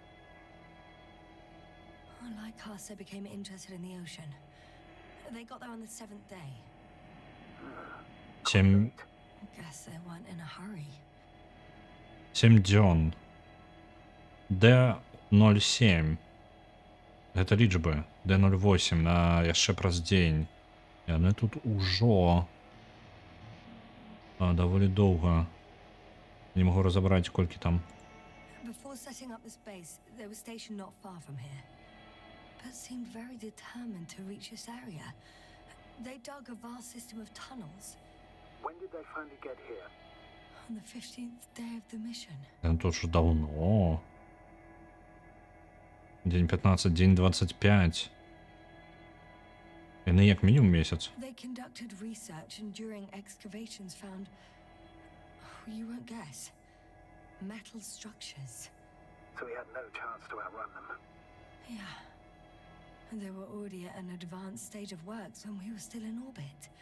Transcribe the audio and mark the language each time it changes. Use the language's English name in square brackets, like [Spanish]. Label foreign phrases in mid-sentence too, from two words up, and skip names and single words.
[English] Lycasa became interested in the ocean. They got there on the 7th day. Guess they weren't in a hurry. [Belarusian] 7 дзён. D07. Гэта лічбы. D08 на яшчэ праз дзень. Яны тут ужо даволі доўга. Не магу разабраць, колькі там. [English] Before setting up this base, they were stationed not far from here, but seemed very determined to reach this area. They dug a vast system of tunnels. When did they finally get here? On the 15th day of the mission. [Russian] Тут ж давно. День 15, день 25. [Belarusian] Яны як мінімум месяц. [English] They conducted research and during excavations found, you won't guess, metal structures. So we had no chance to outrun them. Yeah. And they were already at an advanced stage of works when we were still in orbit.